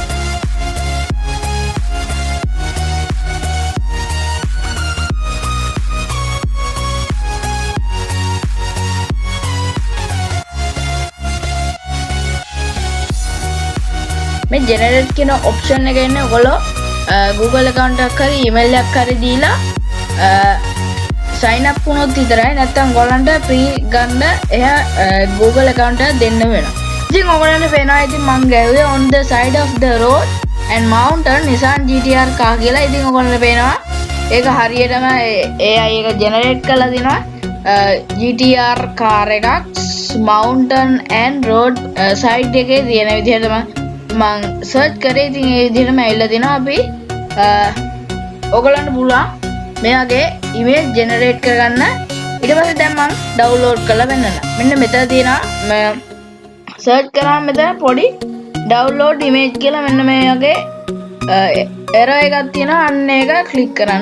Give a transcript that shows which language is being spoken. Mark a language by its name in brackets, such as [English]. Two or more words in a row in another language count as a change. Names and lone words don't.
[Sinhala] මේ generate කියන option එක එන්නේ ඔයගොල්ලෝ [English] Google account [Sinhala] එකක් හරි email එකක් හරි දීලා [English] sign up [Sinhala] වුණොත් විතරයි. නැත්නම් ඔයගොල්ලන්ට free ගන්න එහා [English] Google account [Sinhala] එක දෙන්න වෙනවා. ඉතින් ඔයගොල්ලන්ට පේනවා ඉතින් මම ගැහුවේ [English] on the side of the road and mountain Nissan GTR car [Sinhala] කියලා. ඉතින් ඔයගොල්ලන්ට පේනවා ඒක හරියටම AI එක generate කරලා දිනවා. GTR car එකක් [English] mountain and road side [Sinhala] එකේ තියෙන විදිහට මම සර්ච් කරේ. ඉතින් ඒ විදිහටම ඇවිල්ලා තිනවා. අපි ඔයගොල්ලන්ට පුළුවන් මේ වගේ [English] image generate [Sinhala] කරගන්න. ඊට පස්සේ දැන් මම download කරලා වෙන්නන්න. මෙන්න මෙතන තියෙනවා search කරාම මෙතන පොඩි [English] download image [Sinhala] කියලා මෙන්න මේ වගේ error එකක් තියෙනවා අන්න ඒක ක්ලික් කරන්න.